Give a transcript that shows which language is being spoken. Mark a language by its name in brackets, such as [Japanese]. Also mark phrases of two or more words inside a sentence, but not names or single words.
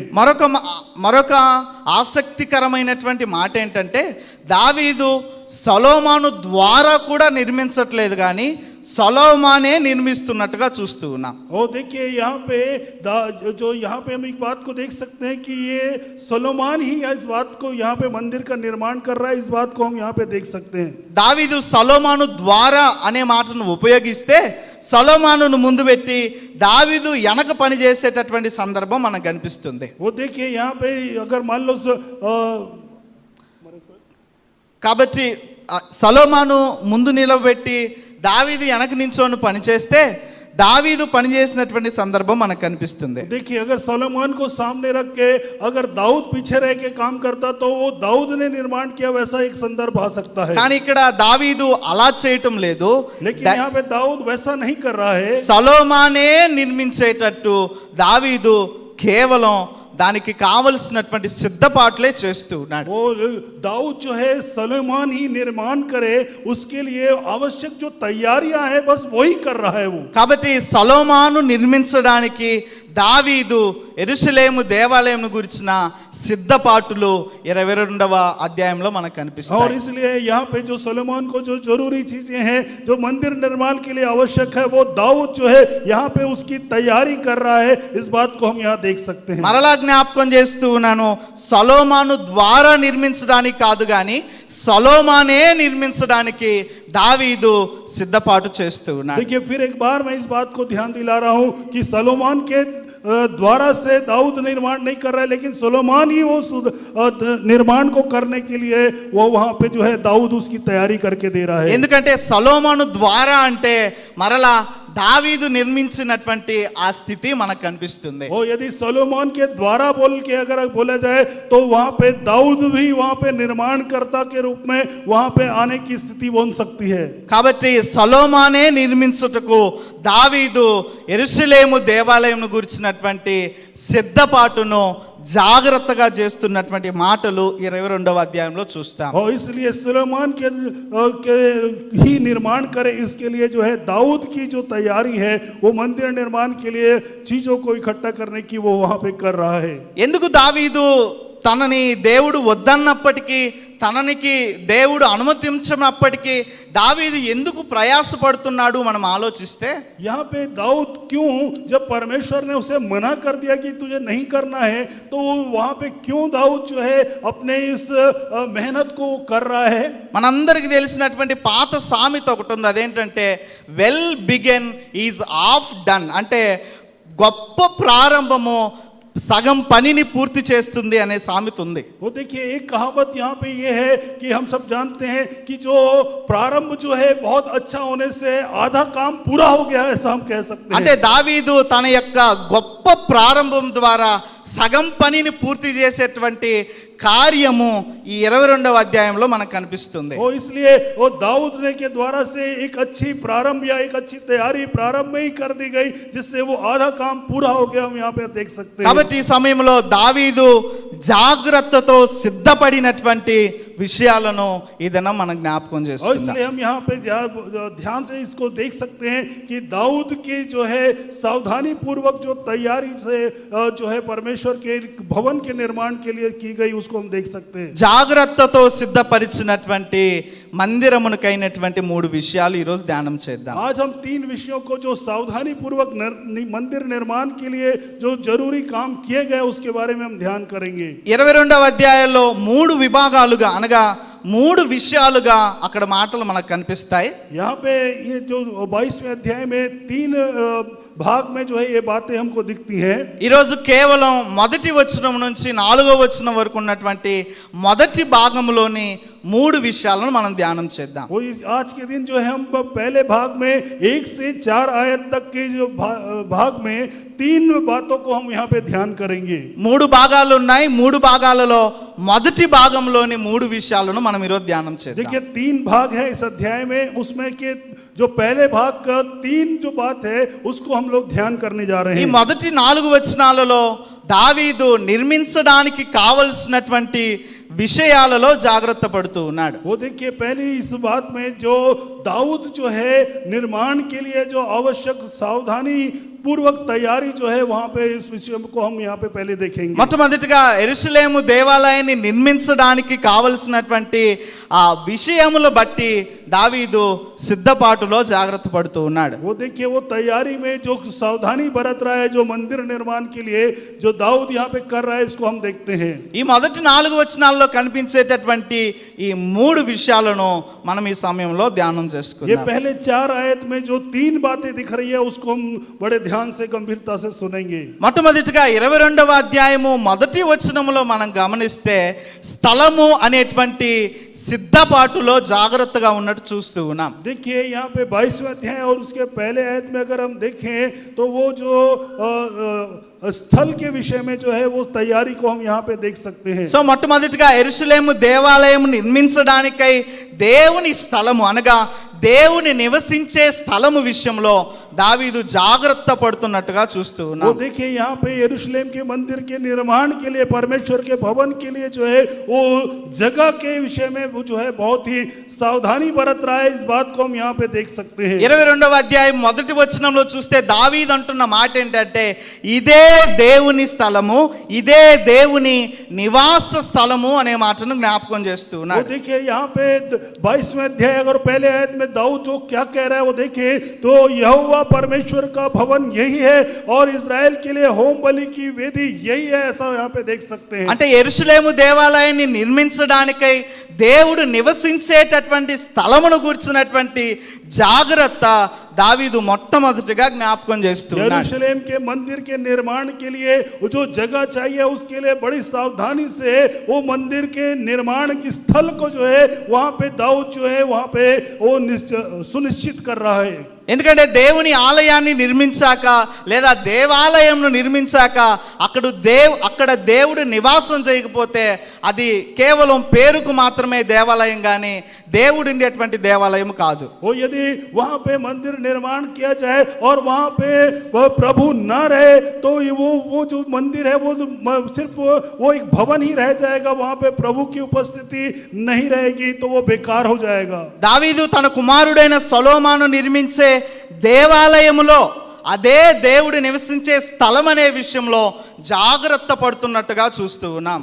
[Telugu] మరొక ఆసక్తికరమైనటువంటి మాట ఏంటంటే దావీదు సొలొమోను ద్వారా కూడా నిర్మించట్లేదు కానీ సొలొమోనే నిర్మిస్తున్నట్టుగా చూస్తూ ఉన్నాం. [Hindi] और देखिए यहाँ पे जो यहाँ पे हम एक बात को देख सकते हैं कि ये सोलोमान ही इस बात को यहाँ पे मंदिर का निर्माण कर रहा है, इस बात को हम यहाँ पे देख सकते हैं. [Telugu] దావీదు సొలొమోను ద్వారా అనే మాటను ఉపయోగిస్తే సొలొమోనును ముందు పెట్టి దావీదు వెనక పని చేసేటటువంటి సందర్భం మనకు కనిపిస్తుంది. [Hindi] वो देखिए यहाँ पे अगर मान लो [Telugu] కాబట్టి సొలొమోను ముందు నిలబెట్టి దావీదు వెనక నించొని పని చేస్తే దావీదు పని చేసినటువంటి సందర్భం మనకు కనిపిస్తుంది. [Hindi] देखिए अगर सोलोमान को सामने रख के अगर दाऊद पीछे रह के काम करता तो वो दाऊद ने निर्माण किया वैसा एक संदर्भ आ सकता है. [Telugu] కానీ ఇక్కడ దావీదు అలా చేయటం లేదు. [Hindi] लेकिन यहाँ पे दाऊद वैसा नहीं कर रहा है. [Telugu] సొలొమోనే నిర్మించేటట్టు దావీదు కేవలం దానికి కావలసినటువంటి సిద్ధపాట్లే చేస్తూ ఉన్నాడు. [Hindi] वो दाऊद जो है सोलोमान ही निर्माण करे उसके लिए आवश्यक जो तैयारियां हैं बस वही कर रहा है वो. [Telugu] కాబట్టి సొలొమోను నిర్మించడానికి దావీదు యెరూషలేము దేవాలయం గురించిన సిద్ధపాటులు 22వ అధ్యాయంలో మనకు [Hindi] और [Telugu] కనిపిస్తాయి. [Hindi] इसलिए यहाँ पे जो सोलोमान को जो जरूरी चीजें हैं जो मंदिर निर्माण के लिए आवश्यक है वो दाऊद जो है यहाँ पे उसकी तैयारी कर रहा है, इस बात को हम यहाँ देख सकते हैं. [Telugu] మరలా జ్ఞాపకం చేస్తూ ఉన్నాను, సొలొమోను ద్వారా నిర్మించడానికి కాదు కానీ సొలొమోనే నిర్మించడానికి దావీదు సిద్ధపాటు చేస్తూ ఉన్నాడు. [Hindi] देखिए फिर एक बार मैं इस बात को ध्यान दिला रहा हूँ कि सोलोमान के द्वारा से दाऊद निर्माण नहीं कर रहा है, लेकिन सोलोमान ही वो निर्माण को करने के लिए वो वहाँ पे जो है दाऊद उसकी तैयारी करके दे रहा है. [Telugu] ఎందుకంటే సొలొమోను ద్వారా అంటే మరలా దావీదు నిర్మించినటువంటి ఆ స్థితి మనకు కనిపిస్తుంది. [Hindi] वो यदि सोलोमान के द्वारा बोल के अगर बोला जाए तो वहाँ पे दाऊद भी वहाँ पे निर्माणकर्ता के रूप में वहाँ पे आने की स्थिति बन सकती है. [Telugu] కాబట్టి సొలొమోనే నిర్మించుటకు దావీదు యెరూషలేము దేవాలయం గురించినటువంటి సిద్ధపాటును జాగ్రత్తగా చేస్తున్నటువంటి మాటలు 22వ అధ్యాయంలో చూస్తాం. [Hindi] और इसलिए सुलेमान के ही निर्माण करे, इसके लिए जो है दाऊद की जो तैयारी है वो मंदिर निर्माण के लिए चीजों को इकट्ठा करने की वो वहां पे कर रहा है. [Telugu] ఎందుకు దావీదు తనని దేవుడు వద్దన్నప్పటికీ, తననికి దేవుడు అనుమతించినప్పటికీ దావీదు ఎందుకు ప్రయాసపడుతున్నాడు మనం ఆలోచిస్తే, [Hindi] यहाँ पे दाऊद क्यों, जब परमेश्वर ने उसे मना कर दिया कि तुझे नहीं करना है, तो वहां पे क्यों दाऊद जो है अपने इस मेहनत को कर रहा है? [Telugu] మనందరికీ తెలిసినటువంటి పాత సామెత ఒకటి ఉంది, అదేంటంటే [English] well begun is half done, [Telugu] అంటే గొప్ప ప్రారంభము సగం పనిని పూర్తి చేస్తుంది అనే సామెత ఉంది. [Hindi] वो देखिए, एक कहावत यहाँ पे ये है कि हम सब जानते हैं कि जो प्रारंभ जो है बहुत अच्छा होने से आधा काम पूरा हो गया, ऐसा हम कह सकते [Telugu] అంటే [Hindi] हैं। [Telugu] దావీదు తన యొక్క గొప్ప ప్రారంభం ద్వారా సగం పనిని పూర్తి చేసేటువంటి కార్యము ఈ 22వ అధ్యాయంలో మనకు కనిపిస్తుంది. [Hindi] वो इसलिए वो दाऊद ने के द्वारा से एक अच्छी प्रारंभ या एक अच्छी तैयारी प्रारंभ में ही कर दी गई, जिससे वो आधा काम पूरा हो गया, हम यहाँ पे देख सकते हैं। [Telugu] కాబట్టి ఈ సమయంలో దావీదు జాగ్రత్తతో సిద్ధపడినటువంటి విషయాలను ఈ దినం మనం జ్ఞాపకం [Hindi] और [Telugu] చేసుకుందాం. [Hindi] इसलिए हम यहाँ पे ध्यान से इसको देख सकते हैं कि दाऊद की जो है सावधानी पूर्वक जो तैयारी से जो है परमेश्वर के भवन के निर्माण के लिए की गई, उसको हम देख सकते हैं। [Telugu] జాగ్రత్తతో సిద్ధపరిచినటువంటి మందిరమునకైనటువంటి 3 విషయాలు ఈ రోజు ధ్యానం చేద్దాం. [Hindi] आज हम 3 विषयों को जो सावधानी पूर्वक मंदिर निर्माण के लिए जो जरूरी काम किए गए, उसके बारे में हम ध्यान करेंगे। [Telugu] 22వ అధ్యాయంలో 3 విభాగాలుగా అనగా 3 విషయాలుగా అక్కడ మాటలు మనకు కనిపిస్తాయి. [Hindi] यहाँ पे ये जो 22वें अध्याय में 3 भाग में जो है ये बातें हमको दिखती हैं। [Telugu] ఈరోజు కేవలం మొదటి వచనం నుంచి 4వ వచనం వరకు ఉన్నటువంటి మొదటి భాగంలోని 3 విషయాలను మనం ధ్యానం చేద్దాం. [Hindi] वो आज के दिन जो है हम पहले भाग में 1 से 4 आयत तक के जो भाग में 3 बातों को हम यहाँ पे ध्यान करेंगे। [Telugu] 3 భాగాలు ఉన్నాయి. 3 భాగాలలో మొదటి భాగంలోని 3 విషయాలను మనం ఈరోజు ధ్యానం చేద్దాం. [Hindi] देखिए 3 भाग है इस अध्याय में, उसमें के जो पहले भाग का 3 जो बात है उसको हम लोग ध्यान करने जा रहे [Telugu] ఈ [Hindi] हैं। [Telugu] మొదటి 4 వచనాలలో దావీదు నిర్మించడానికి కావలసినటువంటి విషయాలలో జాగ్రత్త పడుతూ ఉన్నాడు. [Hindi] वो देखिए, पहली इस बात में जो दाऊद जो है निर्माण के लिए जो आवश्यक सावधानी पूर्वक तैयारी जो है, वहां पे इस विषय को हम यहाँ पे पहले देखेंगे। [Telugu] మొట్టమొదటిగా యెరూషలేము దేవాలయాన్ని నిర్మించడానికి కావలసినటువంటి ఆ విషయములు బట్టి దావీదు సిద్ధపాటులో జాగ్రత్త పడుతూ ఉన్నాడు. [Hindi] वो देखिए, वो तैयारी में जो सावधानी बरत रहा है, जो मंदिर निर्माण के लिए जो दाऊद यहाँ पे कर रहा है, इसको हम देखते हैं। [Telugu] ఈ మొదటి 4 వచనాల్లో కనిపించేటటువంటి ఈ 3 విషయాలను మనం ఈ సమయంలో ధ్యానం [Hindi] ये [Telugu] చేసుకుందాం. [Hindi] पहले 4 आयत में जो 3 बातें दिख रही है, उसको हम बड़े ध्यान से गंभीरता से सुनेंगे। [Telugu] మొట్టమొదటిగా 22వ అధ్యాయము మొదటి వచనములో మనం గమనిస్తే స్థలము అనేటువంటి సిద్ధపాటులో జాగ్రత్తగా ఉన్నట్టు చూస్తూ ఉన్నాం. [Hindi] देखिए, यहाँ पे 22वें अध्याय और उसके पहले आयत में अगर हम देखें तो वो जो स्थल के विषय में जो है वो तैयारी को हम यहाँ पे देख सकते हैं। [Telugu] సో మొట్టమొదటిగా యెరూషలేము దేవాలయం నిర్మించడానికై దేవుని స్థలము అనగా దేవుని నివసించే స్థలము విషయంలో దావీదు జాగ్రత్త పడుతున్నట్టుగా చూస్తూ [Hindi] वो [Telugu] ఉన్నాం. [Hindi] देखिए, यहाँ पे यरूशलेम के मंदिर के निर्माण के लिए, परमेश्वर के भवन के लिए जो है वो जगह के विषय में वो जो है बहुत ही सावधानी बरत रहा है। इस बात को हम यहाँ पे देख सकते हैं। [Telugu] 22వ అధ్యాయం మొదటి వచనంలో చూస్తే దావీదు అంటున్న మాట ఏంటంటే, ఇదే దేవుని స్థలము, ఇదే దేవుని నివాస స్థలము అనే మాటను జ్ఞాపకం చేస్తూ [Hindi] वो [Telugu] ఉన్నాడు. [Hindi] देखिए, यहाँ पे 22वें अध्याय अगर पहले आयत में दाऊद जो क्या कह रहा है वो देखिए, तो यहोवा परमेश्वर का भवन यही है और इजराइल के लिए होम बलि की वेदी यही है, ऐसा यहाँ पे देख सकते हैं। [Telugu] అంటే యెరూషలేము దేవాలయాన్ని నిర్మించడానికై దేవుడు నివసించేటటువంటి స్థలమును గుర్చినటువంటి జాగ్రత్త దావీదు మొట్టమొదటిగా జ్ఞాపకం చేస్తున్నాడు. [Hindi] यरूशलेम के मंदिर के निर्माण के लिए वो जो जगह चाहिए, उसके लिए बड़ी सावधानी से वो मंदिर के निर्माण की स्थल को जो है वहां पे दाऊद जो है वहां पे वो सुनिश्चित कर रहा है। [Telugu] ఎందుకంటే దేవుని ఆలయాన్ని నిర్మించాక లేదా దేవాలయంను నిర్మించాక అక్కడ దేవుడు నివాసం చేయకపోతే అది కేవలం పేరుకు మాత్రమే దేవాలయం కానీ దేవుడు ఉండేటువంటి దేవాలయం కాదు. [Hindi] वो यदि वहां पे मंदिर निर्माण किया जाए और वहां पे वह प्रभु न रहे तो वो जो मंदिर है वो सिर्फ वो एक भवन ही रह जाएगा, वहां पे प्रभु की उपस्थिति नहीं रहेगी, तो वो बेकार हो जाएगा। [Telugu] దావీదు తన కుమారుడైన సొలొమోను నిర్మించే దేవాలయములో అదే దేవుడు నివసించే స్థలం అనే విషయంలో జాగ్రత్త పడుతున్నట్టుగా చూస్తూ ఉన్నాం.